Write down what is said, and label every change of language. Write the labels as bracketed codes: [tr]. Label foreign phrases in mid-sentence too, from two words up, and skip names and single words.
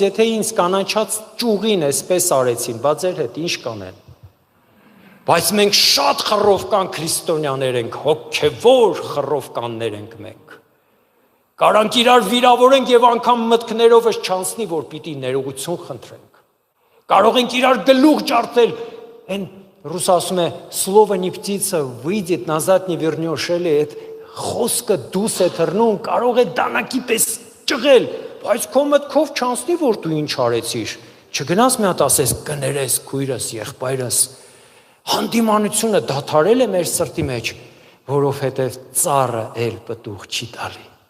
[hy] եթե ինձ կանանչած ճյուղին այսպես արեցին, բա ձեր հետ ինչ կանեն։ Բայց մենք շատ խռովկան քրիստոնյաներ ենք, հոգևոր խռովկաններ ենք մենք։ Կարանք իրար վիրավորենք եւ անգամ մտքներովս չանցնի, որ պիտի ներողություն խնդրենք։ Կարող ենք իրար գլուխ ջարդել, այն ռուս ասում է, [ru] слово не птица, выйдет назад не вернешь, [hy] էլի այդ խոսքը դուս է թռնում, կարող է դանակի պես ճղել, բայց քո մտքով չանցնի, որ դու ինչ արեցիր։ Չգնաս մի հատ ասես, կներես քույրս, եղբայրս, հանդիմանությունը դադարել է մեր սրտի մեջ, որովհետև ծառը էլ պտուղ չի տալի։